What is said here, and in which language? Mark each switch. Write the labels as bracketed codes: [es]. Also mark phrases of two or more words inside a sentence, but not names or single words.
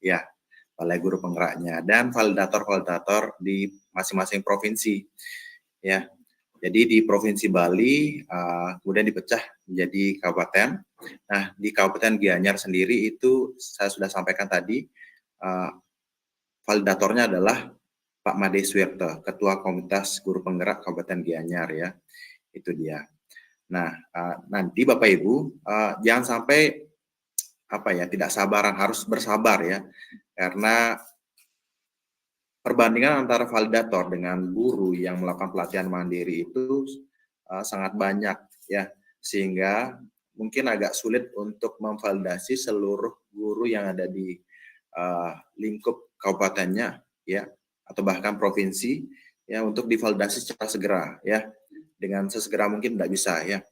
[id] Ya, oleh guru penggeraknya, dan validator-validator di masing-masing provinsi. Ya, jadi di Provinsi Bali kemudian dipecah menjadi kabupaten. Nah, di Kabupaten Gianyar sendiri itu saya sudah sampaikan tadi, validatornya adalah Pak Made Suwirto, Ketua Komunitas Guru Penggerak Kabupaten Gianyar ya, itu dia. Nah, nanti Bapak Ibu jangan sampai tidak sabaran, harus bersabar ya, karena perbandingan antara validator dengan guru yang melakukan pelatihan mandiri itu sangat banyak ya, sehingga mungkin agak sulit untuk memvalidasi seluruh guru yang ada di lingkup kabupatennya ya, atau bahkan provinsi ya, untuk divalidasi secara segera ya, dengan sesegera mungkin tidak bisa ya.